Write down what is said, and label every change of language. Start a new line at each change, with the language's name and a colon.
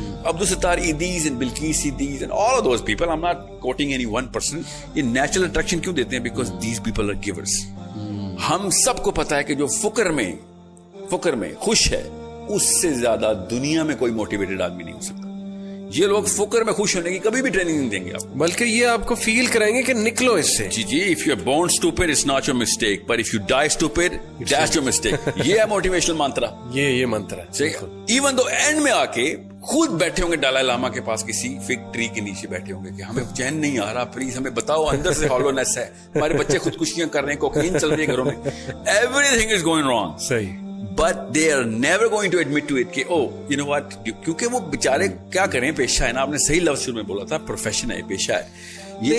English: Abdul Sattar Edhis and Bilquis Edhis and all of those people, I'm not quoting any one person,
Urdu: یہ natural attraction کیوں دیتے ہیں؟
English: Because these people are givers.
Urdu: ہم سب کو پتا ہے کہ جو فقر میں خوش ہے اس سے زیادہ دنیا میں کوئی موٹیویٹڈ آدمی نہیں ہو سکتا. یہ لوگ فقر میں خوش ہونے کی کبھی بھی ٹریننگ نہیں دیں گے آپ, بلکہ یہ آپ کو فیل کرائیں گے کہ نکلو اس سے.
English: جی if you are born stupid it's not your mistake, but if you die stupid that's your mistake.
Urdu: یہ ہے موٹیویشنل منترا, یہ منتر ہے. ایون دو اینڈ میں آ کے خود بیٹھے ہوں گے ڈالائی لاما کے پاس کسی فگ ٹری کے نیچے بیٹھے ہوں گے کہ ہمیں چین نہیں آ رہا, پلیز ہمیں بتاؤ, اندر سے ہالونیس ہے, ہمارے بچے خودکشیاں کر رہے ہیں, کوکین چل رہی ہے گھروں میں,
English: everything is going wrong.
Urdu: صحیح.
English: But they are never going to admit to it
Urdu: کہ
English: oh you know what,
Urdu: کیونکہ وہ بیچارے کیا کریں, پیشہ ہے نا, آپ نے صحیح لفظ شروع میں بولا تھا, پروفیشن ہے, پیشہ ہے.